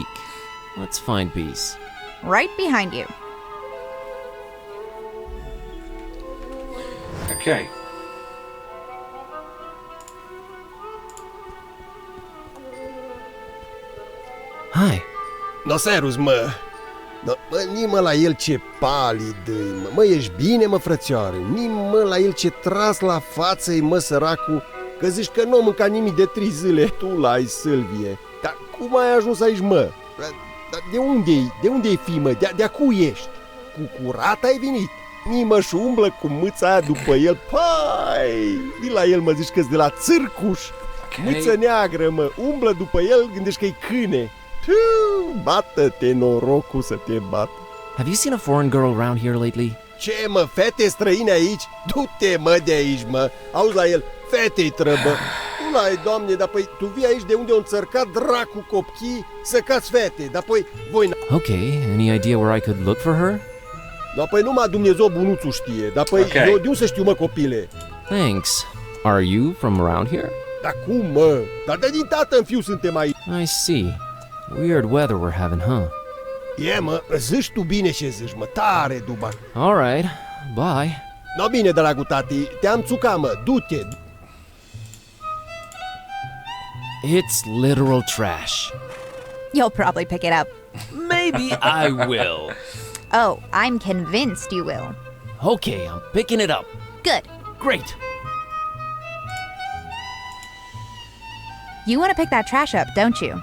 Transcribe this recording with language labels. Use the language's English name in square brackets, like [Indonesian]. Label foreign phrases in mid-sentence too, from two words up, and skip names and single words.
[English] Let's find peace. Right behind you. Okay. Hi. [Romanian] No, serus, mă. No, mă, nimă la el ce palid mă. Mă, ești bine, mă, frățioare? Nimă la el ce tras la față-i, mă, săracu. Că zici că nu mânca nimic de 3 zile. Tu l-ai, Sâlvie. Dar cum ai ajuns aici, mă? Dar de unde-i? De unde-i fi, mă? De-a cui ești? Cu curat ai venit? Nimă și umblă cu mâța aia după el. Pai! Vii la el, mă, zici că-s de la țârcuș. Okay. Mâță neagră, mă. Umblă după el, gândești că-i câine. Bată-te, norocul să te bată. [English] Have you seen a foreign girl around here lately? [Romanian] Ce, mă, fete străine aici? Du-te, mă, de aici, mă. Auzi la el, fetei trăbă. Nu l-ai, doamne, dar păi tu vii aici de unde au înțărcat dracu copchii să cați fete, dar păi voi... [English] Okay, any idea where I could look for her? [Romanian] Da, păi numai Dumnezeu bunuțul știe, dar păi okay. Eu de unde să știu, mă, copile? [English] Thanks. Are you from around here? [Romanian] Da cum, mă? Dar de din tată în fiu suntem aici. [English] I see. Weird weather we're having, huh? [Romanian] E, mă, zici tu bine ce zici, mă, tare duba. [English] Alright, bye. [Romanian] No, bine, dragul tati, te-am țucat, mă, du-te. [English] It's literal trash. You'll probably pick it up. Maybe I will. Oh, I'm convinced you will. Okay, I'm picking it up. Good. Great. You want to pick that trash up, don't you?